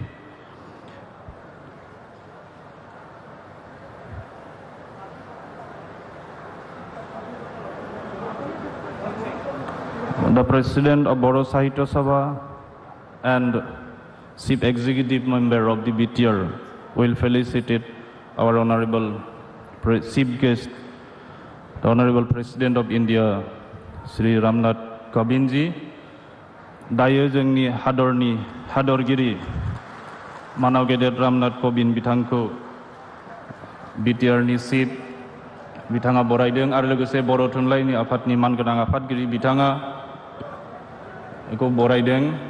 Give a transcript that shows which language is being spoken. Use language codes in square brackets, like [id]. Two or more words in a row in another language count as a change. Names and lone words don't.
[en] The President of Bodo Sahitya Sabha and Chief Executive Member of the BTR will felicitate our Honorable Chief Guest, the Honorable President of India, Sri Ramnath Kovind ji. [brx] दायो जोंनि हादरनि हादरगिरि मानाव गेदेर रामनाथ कोविंद बिथांखौ BTR-नि चिफ बिथाङा बरायदों आरो लोगोसे बर' थुनलाइनि आफादनि मानगोनां आफादगिरि बिथाङा बेखौ बरायदों।